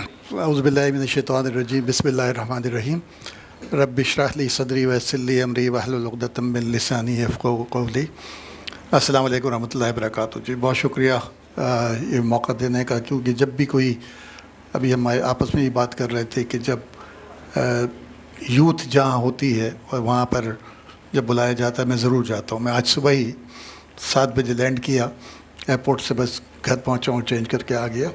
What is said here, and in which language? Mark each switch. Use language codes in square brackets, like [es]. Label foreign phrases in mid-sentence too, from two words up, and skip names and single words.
[ar] أعوذ بالله من الشيطان الرجيم بسم الله الرحمن الرحيم رب اشرح لي صدري ويسر لي أمري واحلل عقدة من لساني يفقهوا قولي. السلام عليكم رحمة الله وبركاته. [hi] जी बहुत शुक्रिया ये मौका देने का, क्योंकि जब भी कोई, अभी हम आपस में ये बात कर रहे थे कि जब यूथ जहाँ होती है और वहाँ पर जब बुलाया जाता है मैं ज़रूर जाता हूँ। मैं आज सुबह ही 7 बजे लैंड किया, एयरपोर्ट से बस घर पहुँचा हूँ, चेंज करके आ गया।